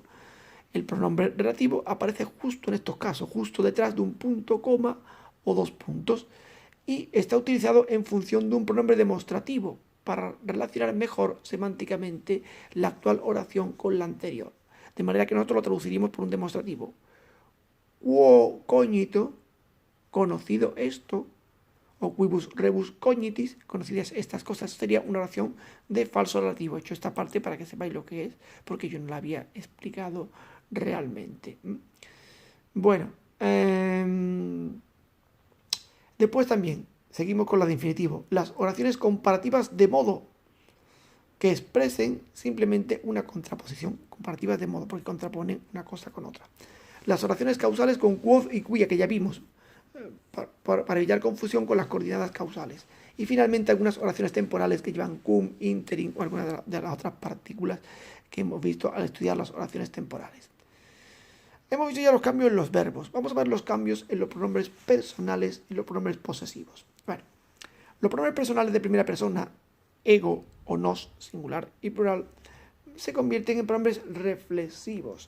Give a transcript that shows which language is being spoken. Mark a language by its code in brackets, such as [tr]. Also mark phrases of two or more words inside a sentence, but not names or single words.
[es] El pronombre relativo aparece justo en estos casos, justo detrás de un punto, coma o 2 puntos, y está utilizado en función de un pronombre demostrativo para relacionar mejor semánticamente la actual oración con la anterior. De manera que nosotros lo traduciríamos por un demostrativo. [la] Quo cognito, [es] conocido esto, o [la] quibus rebus cognitis, [es] conocidas estas cosas, sería una oración de falso relativo. He hecho esta parte para que sepáis lo que es, porque yo no la había explicado realmente. Bueno, después también seguimos con la de infinitivo. Las oraciones comparativas de modo que expresen simplemente una contraposición. Comparativas de modo, porque contraponen una cosa con otra. Las oraciones causales con quod y quia, que ya vimos, para evitar confusión con las coordinadas causales. Y finalmente algunas oraciones temporales que llevan cum, interim o algunas de las otras partículas que hemos visto al estudiar las oraciones temporales. Hemos visto ya los cambios en los verbos. Vamos a ver los cambios en los pronombres personales y los pronombres posesivos. Bueno, los pronombres personales de primera persona, ego o nos, singular y plural, se convierten en pronombres reflexivos.